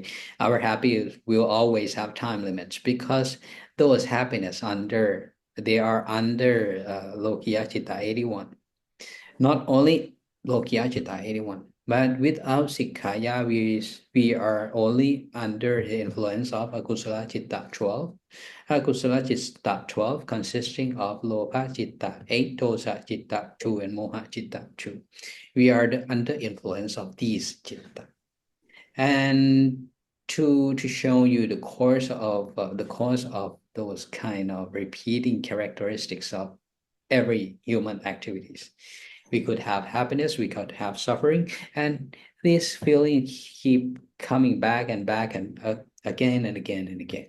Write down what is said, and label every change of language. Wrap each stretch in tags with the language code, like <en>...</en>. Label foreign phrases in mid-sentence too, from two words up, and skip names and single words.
<en>Our happiness will always have time limits, because those happiness they are under</en> <pi>Lokiya Citta</pi> <en>81. Not only</en> <pi>Lokiya Citta</pi> <en>81, but without sikkaya, we are only under the influence of</en> <pi>Akusala Citta</pi> <en>12.</en> <pi>Akusala Citta 12</pi> <en>consisting of</en> <pi>Lopa Citta 8, Dosa Citta 2, and Moha Citta 2.</pi> <en>We are under influence of these citta. And to show you the course of those kind of repeating characteristics of every human activities. We could have happiness, we could have suffering, and this feeling keep coming back and back and again and again and again.</en>